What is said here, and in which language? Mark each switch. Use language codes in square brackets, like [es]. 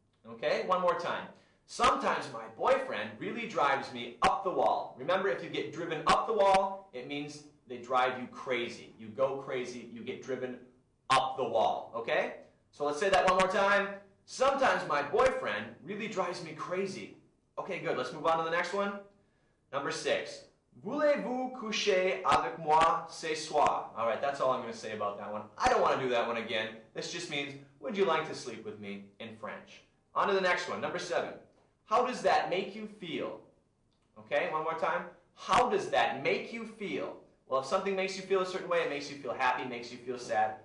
[en] Okay, one more time. Sometimes my boyfriend really drives me up the wall. Remember, if you get driven up the wall, it means they drive you crazy. You go crazy, you get driven up the wall, okay? So let's say that one more time. Sometimes my boyfriend really drives me crazy. Okay, good. Let's move on to the next one. Number 6. [fr] Voulez-vous coucher avec moi ce soir? [en] All right, that's all I'm going to say about that one. I don't want to do that one again. This just means, would you like to sleep with me in French? On to the next one. Number 7. How does that make you feel? Okay, one more time. How does that make you feel? Well, if something makes you feel a certain way, it makes you feel happy, makes you feel sad.